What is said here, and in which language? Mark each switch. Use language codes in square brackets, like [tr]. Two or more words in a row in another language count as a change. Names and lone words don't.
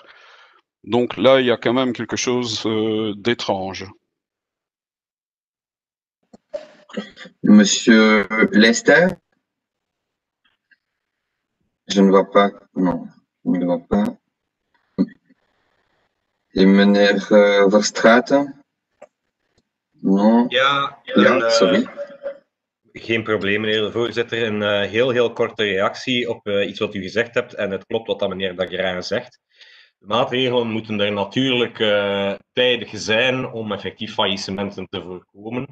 [fr] Donc là, il y a quand même quelque chose d'étrange. Monsieur Lester? Je ne vois pas. Non, je ne le vois pas. Et meneer Verstraeten? Non. [nl] Ja, sorry. Geen probleem, meneer de voorzitter. Een heel korte reactie op iets wat u gezegd hebt. En het klopt wat dat meneer Dagrin zegt. De maatregelen moeten er natuurlijk tijdig zijn om effectief faillissementen te voorkomen.